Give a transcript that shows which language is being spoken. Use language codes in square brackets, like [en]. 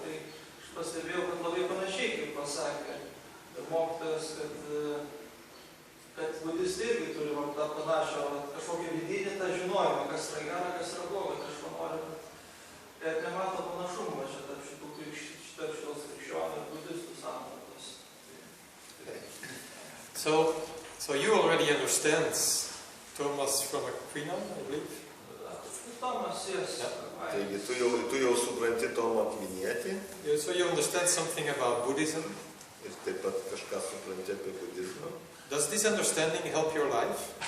[lt] Tai aš pastebėjau, kad labai panašiai, kaip pasakė mokytojas, kad budistai irgi turi tą panašią kažkokią vidinį tą žinojimą, kas yra gera, kas yra bloga. Tai aš manau, kad nemato panašumo čia tarp šitos krikščionių ir budistų sampratos. [en] So you already understand Thomas from Aquinas, I believe. Thomas, yes. [lt] Taigi tu jau supranti Tomą Akvinietį. [en] So you understand something about Buddhism. [lt] Ir taip pat kažką supranti apie budizmą. [en] Does this understanding help your life?